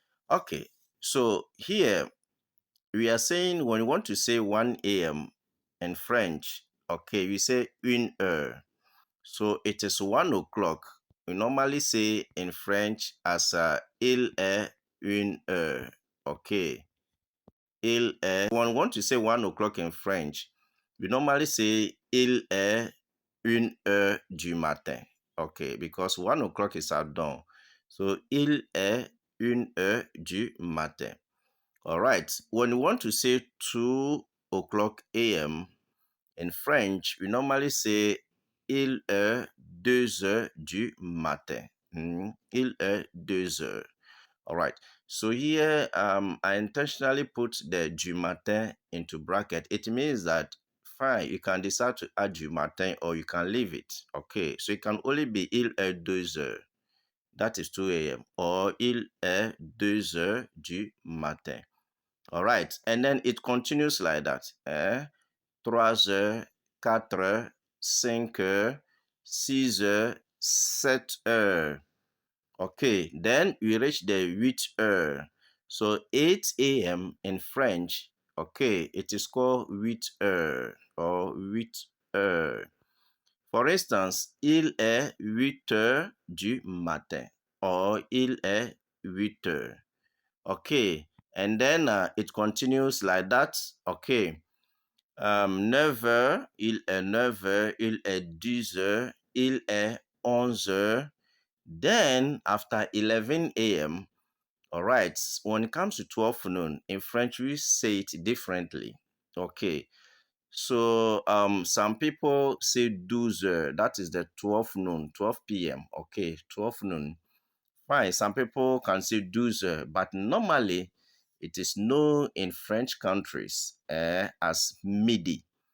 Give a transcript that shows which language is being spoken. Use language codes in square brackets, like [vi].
[en] Okay, so here we are saying when you want to say 1 a.m. in French, okay, we say [fr] une heure. [en] So it is 1 o'clock. We normally say in French as [fr] il est une heure. [en] Okay. [fr] Il est. [en] When we want to say 1 o'clock in French, we normally say [fr] il est une heure du matin. [en] Okay, because 1 o'clock is at dawn. So [fr] il est une heure du matin. [en] All right. When we want to say 2 o'clock a.m. in French, we normally say [fr] il est 2 heures du matin. Il est 2 heures. [en] All right. So here, I intentionally put the [fr] du matin [en] into bracket. It means that fine, you can decide to add [fr] du matin [en] or you can leave it. Okay. So it can only be [fr] il est 2 heures. [en] that is 2 a.m. Or [fr] il est 2 heures du matin. [en] All right. And then it continues like that. [fr] 3 heures, 4 heures, 5 heures, 6 heures, 7 heures. [en] Okay, then we reach the [fr] 8 heures. [en] So 8 a.m. in French, okay, it is called [fr] 8 heures [en] or 8 heures. For instance, [fr] il est 8 heures du matin [en] or [fr] il est 8 heures. [en] Okay, and then it continues like that. Okay, [fr] 9 heures, il est 9 heures, il est 10 heures, il est 11 heures. [en] Then after 11 a.m., all right, when it comes to 12 noon, in French, we say it differently. Okay, so some people say [fr] 12 heures, [en] that is the 12 noon, 12 p.m. Okay, 12 noon. Fine, some people can say [fr] 12 heures, [en] but normally it is known in French countries as midi.